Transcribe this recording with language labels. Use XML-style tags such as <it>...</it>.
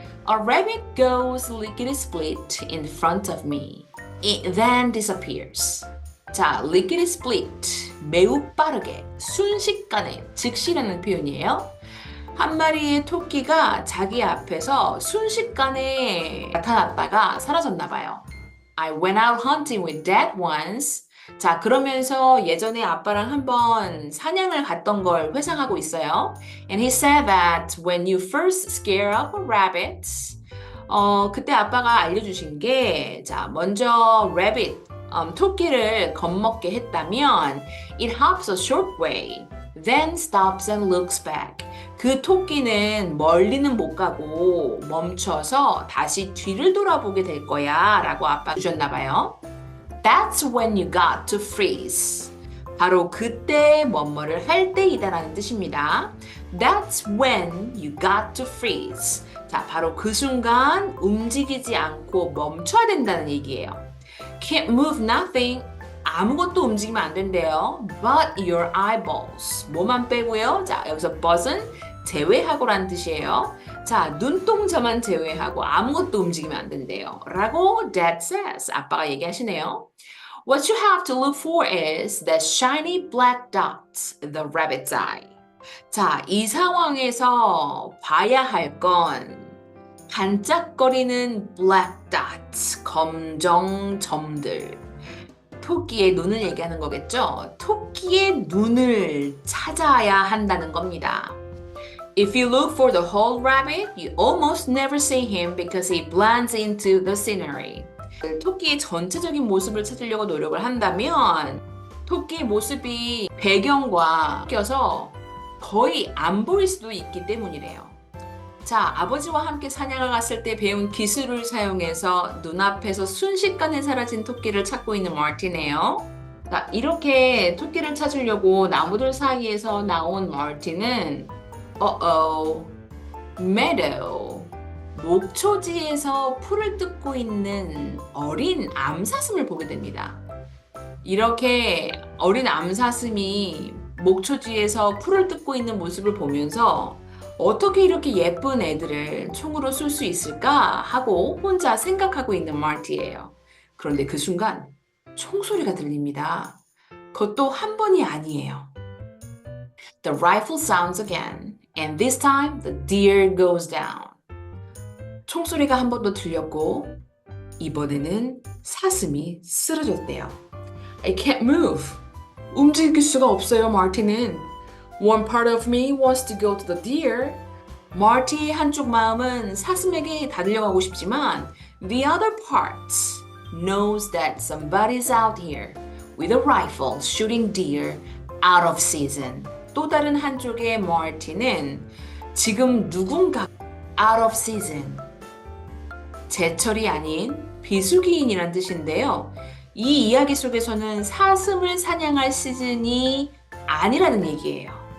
<en>A rabbit goes lickety-split in front of me. It then disappears.</en> <ko>자, lickety-split, 매우 빠르게, 순식간에, 즉시라는 표현이에요. 한 마리의 토끼가 자기 앞에서 순식간에 나타났다가 사라졌나 봐요.</ko> <en>I went out hunting with Dad once.</en> <ko>자, 그러면서 예전에 아빠랑 한번 사냥을 갔던 걸 회상하고 있어요.</ko> <en>And he said that when you first scare up a rabbit,</en> <ko>그때 아빠가 알려주신 게, 자, 먼저 rabbit, 토끼를 겁먹게 했다면</ko> <en>it hops a short way, then stops and looks back.</en> <ko>그 토끼는 멀리는 못 가고 멈춰서 다시 뒤를 돌아보게 될 거야 라고 아빠 주셨나 봐요.</ko> <en>That's when you got to freeze.</en> <ko>바로 그때 뭐뭐를 할 때이다라는 뜻입니다.</ko> <en>That's when you got to freeze.</en> <ko>자, 바로 그 순간 움직이지 않고 멈춰야 된다는 얘기예요.</ko> <en>Can't move nothing.</en> <ko>아무것도 움직이면 안 된대요.</ko> <en>But your eyeballs.</en> <ko>뭐만 빼고요. 자, 여기서 but은 제외하고라는 뜻이에요. 자, 눈동자만 제외하고 아무것도 움직이면 안 된대요. 라고</ko> <en>Dad says.</en> <ko>아빠가 얘기하시네요.</ko> <en>What you have to look for is that shiny black dot, the rabbit's eye.</en> <ko>자, 이 상황에서 봐야 할 건 반짝거리는 black dots, 검정 점들. 토끼의 눈을 얘기하는 거겠죠? 토끼의 눈을 찾아야 한다는 겁니다. If you look for the whole rabbit, you almost never see him because he blends into the scenery. 토끼의 전체적인 모습을 찾으려고 노력을 한다면 토끼의 모습이 배경과 껴서 거의 안 보일 수도 있기 때문이래요. 자, 아버지와 함께 사냥을 갔을 때 배운 기술을 사용해서 눈앞에서 순식간에 사라진 토끼를 찾고 있는 마티네요. 자, 이렇게 토끼를 찾으려고 나무들 사이에서 나온 마티는 meadow, 목초지에서 풀을 뜯고 있는 어린 암사슴을 보게 됩니다. 이렇게 어린 암사슴이 목초 뒤에서 풀을 뜯고 있는 모습을 보면서 어떻게 이렇게 예쁜 애들을 총으로 쏠 수 있을까 하고 혼자 생각하고 있는 마티예요. 그런데 그 순간 총소리가 들립니다. 그것도 한 번이 아니에요.</ko> <en>The rifle sounds again, and this time the deer goes down.</en> <ko>총소리가 한 번 더 들렸고 이번에는 사슴이 쓰러졌대요.</ko> <en>I can't move.</en> <ko>움직일 수가 없어요, 마티는.</ko> <en>One part of me wants to go to the deer.</en> <ko>마티의 한쪽 마음은 사슴에게 달려가고 싶지만</ko> <en>the other part knows that somebody's out here with a rifle shooting deer out of season.</en> <ko>또 다른 한쪽의 마티는 지금 누군가 out of season. 제철이 아닌 비수기인이란 뜻인데요. 이 이야기 속에서는 사슴을 사냥할 시즌이 아니라는 얘기예요.</ko>